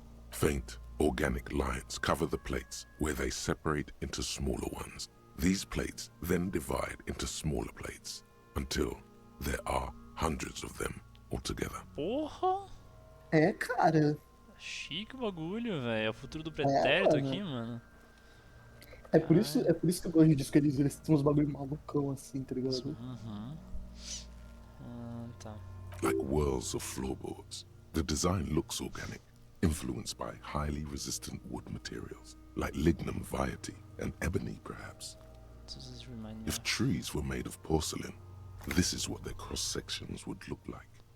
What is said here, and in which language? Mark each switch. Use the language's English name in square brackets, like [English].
[English] Faint, organic lines cover the plates where they separate into smaller ones. These plates then divide into smaller plates until there are hundreds of them altogether. [Portuguese] Porra! É, cara. Chique o bagulho, velho. É o futuro do pretérito aqui, mano. É por isso que eu gosto disso, que eles têm uns bagulho malucão assim, tá ligado? Uhum. Tá. [English] Like whirls of floorboards, the design looks organic, influenced by highly resistant wood materials, like lignum vitae and ebony perhaps. Does this remind me If trees were made of porcelain, this is what their cross-sections would look like.